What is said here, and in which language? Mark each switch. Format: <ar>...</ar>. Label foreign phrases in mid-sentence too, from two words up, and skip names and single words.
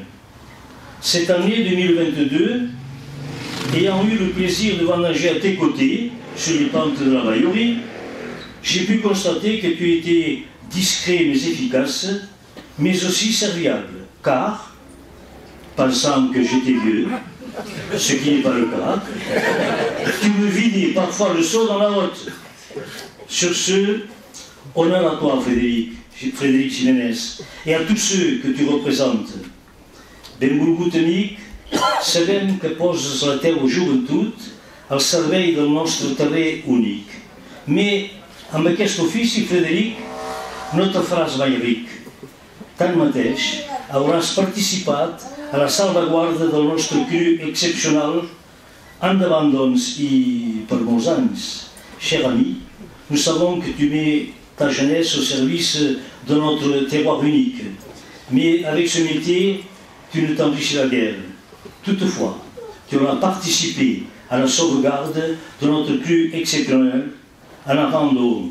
<fr>Cette année 2022, ayant eu le plaisir de vendanger à tes côtés, sur les pentes de la Baïorie, j'ai pu constater que tu étais discret mais efficace, mais aussi serviable, car, pensant que j'étais vieux, ce qui n'est pas le cas, tu me vidais parfois le seau dans la hotte. Sur ce, honneur à toi, Frédéric Jiménez, et à tous ceux que tu représentes.</fr> <ca>Benvolgut sabem que poses la teva joventut al servei del nostre terrer únic. Mais, amb aquest ofici, Frederic, no te faràs mai ric. Tanmateix, hauràs participat a la salvaguarda del nostre cru excepcional. Endavant, doncs, i per molts anys.</ca> <fr>Cher ami, nous savons que tu mets ta jeunesse au service de notre terroir unique. Mais avec ce métier, tu ne t'enrichis la guerre. Toutefois, tu auras participé à la sauvegarde de notre cru exceptionnel en avant d'eau.</fr>